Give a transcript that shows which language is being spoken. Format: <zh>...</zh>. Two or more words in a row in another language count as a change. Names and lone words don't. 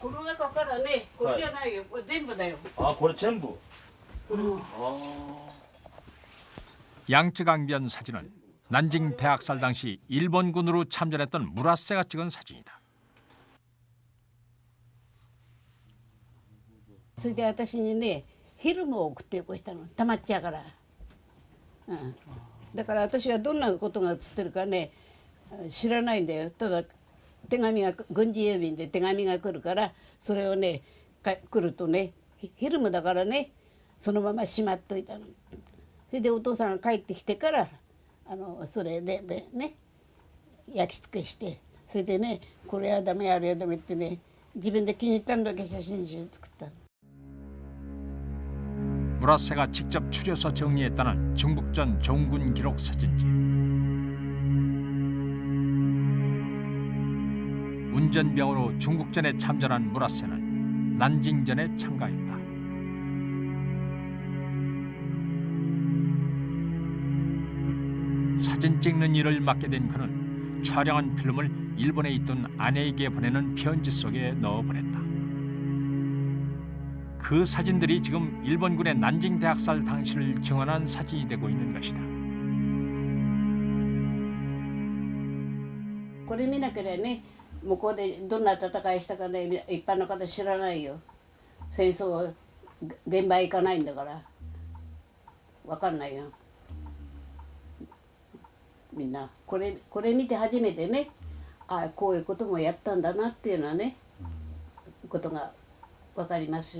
<ja>この中からね、これじゃないよ、これ全部だよ。あ、これ全部。</ja> <ko>양쯔강변 사진은 난징 대학살 당시 일본군으로 참전했던 무라세가 찍은 사진이다.</ko> <ja>それで私にね、フィルムを送ってよこしたの、たまっちゃうから。だから私はどんなことが写ってるかね、知らないんだよ。ただ手紙が軍事郵便で手紙が来るから、それをね来るとね、フィルムだからね、そのまましまっといたの。それでお父さんが帰ってきてからそれでね焼き付けして、それでねこれはダメあれはダメってね自分で気に入ったんだけ写真集作った。</ja> <ko>무라세가 직접 추려서 정리했다는 중북전 종군 기록 사진지. 운전병으로 중국전에 참전한 무라세는 난징전에 참가했다. 사진 찍는 일을 맡게 된 그는 촬영한 필름을 일본에 있던 아내에게 보내는 편지 속에 넣어보냈다. 그 사진들이 지금 일본군의 난징 대학살 당시를 증언한 사진이 되고 있는 것이다.</ko> <ja>これ見なければね、向こうでどんな戦いしたかね、一般の方知らないよ。戦争現場行かないんだからわかんないよ。みんなこれ見て初めてね、あ、こういうこともやったんだなっていうのはね、ことがわかりますよ。</ja>